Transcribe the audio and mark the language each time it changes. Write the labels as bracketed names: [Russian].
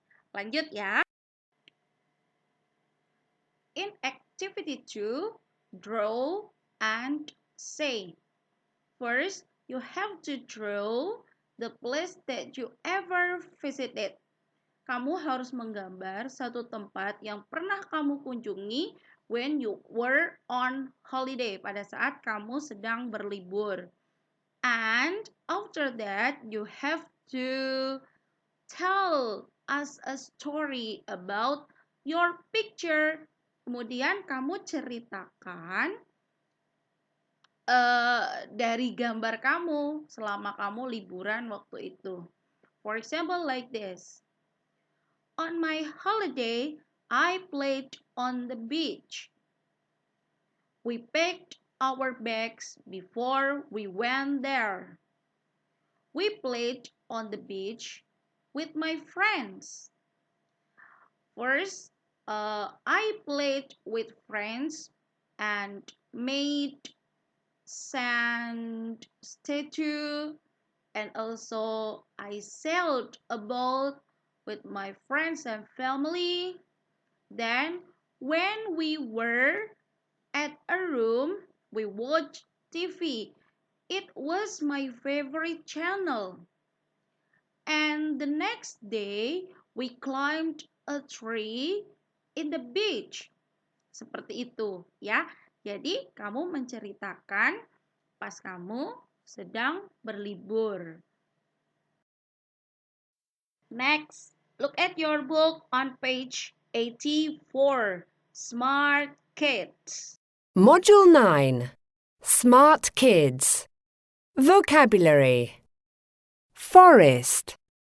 [Indonesian] Lanjut ya. [English] In activity 2, draw and say. First, you have to draw the place that you ever visited. [Indonesian] Kamu harus menggambar satu tempat yang pernah kamu kunjungi [English] when you were on holiday, [Indonesian] pada saat kamu sedang berlibur. [English] And after that, you have to tell us a story about your picture. [Indonesian] Kemudian kamu ceritakan dari gambar kamu selama kamu liburan waktu itu. [English] For example, like this. On my holiday, I played on the beach. We packed our bags before we went there. We played on the beach with my friends. First, I played with friends and made sand statue And also I sailed a boat with my friends and family. Then when we were at a room, we watched TV. It was my favorite channel. And the next day, we climbed a tree in the beach. [Indonesian] Seperti itu, ya. Jadi, kamu menceritakan pas kamu sedang berlibur. [English] Next, look at your book on page 84. Smart Kids. Module 9. Smart Kids. Vocabulary. Forest.